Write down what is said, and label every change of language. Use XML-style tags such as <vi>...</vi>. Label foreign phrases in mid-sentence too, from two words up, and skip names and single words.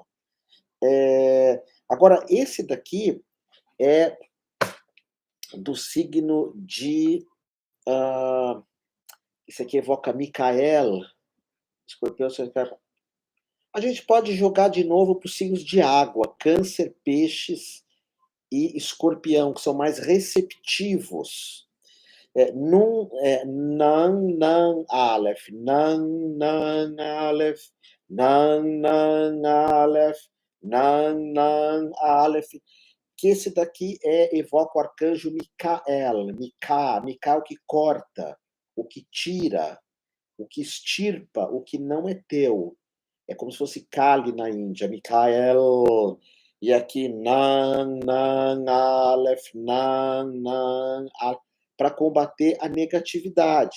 <pt>Agora, esse daqui é do signo de. Esse aqui evoca Micael, escorpião. A gente pode jogar de novo para os signos de água, Câncer, Peixes e Escorpião, que são mais receptivos. Nan, nan, Aleph, nan, nan, Aleph, nan, nan, Aleph, nan, nan, Aleph. Que esse daqui evoca o arcanjo Micael. Micael que corta, o que tira, o que extirpa, o que não é teu. É como se fosse Kali na Índia, Micael. E aqui, Nan, Nan, Aleph, Nan, Nan, para combater a negatividade.</pt>